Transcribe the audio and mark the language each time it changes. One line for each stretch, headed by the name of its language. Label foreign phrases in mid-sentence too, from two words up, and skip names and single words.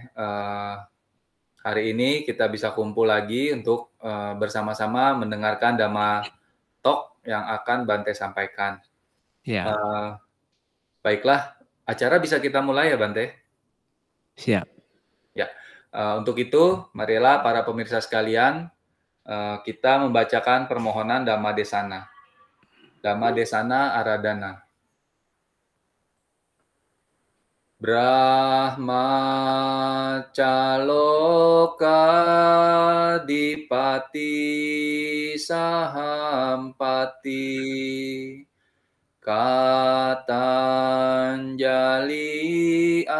Indonesian: Hari ini kita bisa kumpul lagi untuk bersama-sama mendengarkan Dhamma Talk yang akan Bante sampaikan. Ya. Baiklah, acara bisa kita mulai ya Bante? Siap. Ya, untuk itu marilah para pemirsa sekalian kita membacakan permohonan
Pali: Dhamma Desana. Dhamma Desana Aradhana. Brahma Caloka Dipati Sahampati Katanjali